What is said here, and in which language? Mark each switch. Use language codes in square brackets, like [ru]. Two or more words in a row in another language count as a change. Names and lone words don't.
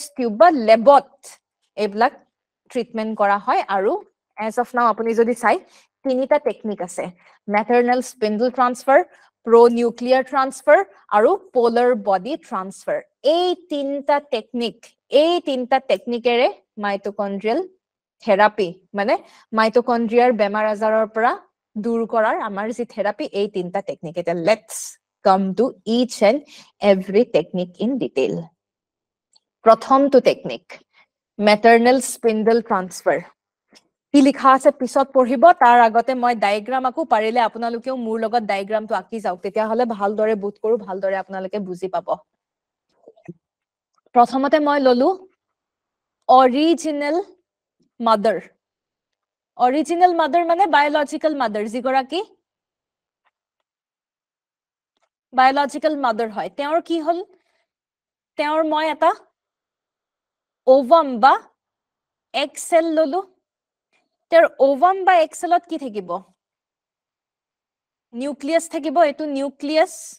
[as] টিউব বা লেবত এইবিলাক ট্ৰিটমেন্ট কৰা হয় আৰু [en] as of now [as] আপুনি যদি চাই তিনিটা টেকনিক আছে [en] maternal spindle transfer pro nuclear transfer [as] আৰু [en] polar body transfer [as] এই তিনিটা টেকনিকেৰে [en] mitochondrial therapy [as] মানে মাইটোকন্ড্ৰিয়াৰ বেমাৰ আজাৰৰ পৰা দূৰ কৰাৰ আমাৰ যি থেৰাপি এই তিনিটা টেকনিক এটা [en] let's come to each and every technique in detail. [as] প্ৰথমটো টেকনিক [en] maternal spindle transfer [as] কি লিখা আছে পিছত পঢ়িব তাৰ আগতে মই ডায়াগ্ৰাম আকো পাৰিলে আপোনালোকেও মোৰ লগত ডায়াগ্ৰামটো আঁকি যাওক তেতিয়া হলে ভালদৰে বুট কৰো ভালদৰে আপোনালোকে বুজি পাব প্ৰথমতে মই ললো [en] original mother [as] মানে [en] biological mother [as] যিগৰাকী [en] biological mother [as] হয় তেওঁৰ কি হল তেওঁৰ মই এটা ওভাম বা [en] egg cell [as] ললো তেওঁৰ ওভাম বা [en] egg cell [as] কি থাকিব নিউক্লিয়াস থাকিব এটো নিউক্লিয়াস